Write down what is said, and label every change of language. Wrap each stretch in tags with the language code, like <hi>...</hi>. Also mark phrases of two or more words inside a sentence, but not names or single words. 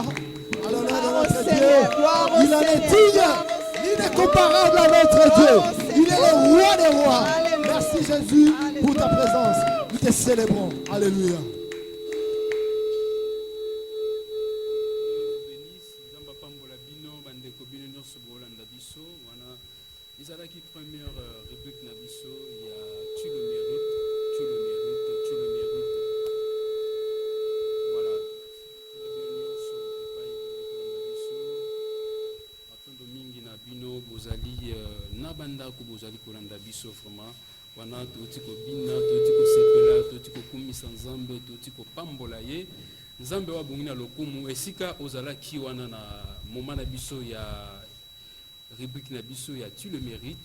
<fr>À l'honneur de notre Dieu, il en est digne, il est comparable à notre Dieu, il est le roi des rois. Merci Jésus pour ta présence, nous te célébrons. Alléluia.</fr> <ln>Nzamba pambola bino bandeko bino nyonso bolanda biso wana ezalaki</ln> <fr>première rubrique</fr> <ln>na biso ya</ln> <fr>tu le mérites, tu le mérites, tu le mérites. Voilà.</fr> <ln>Bino nyonso epai kolanda biso matondo mingi na bino bozali na bandako bozali kolanda biso vraiment wana toti kobina toti kosepela toti kokumisa nzambe toti kopambola ye nzambe wa bongi na lokumu esika ozalaki wana na moma na biso ya rubrique na biso ya</ln> <fr>tu le mérites.</fr>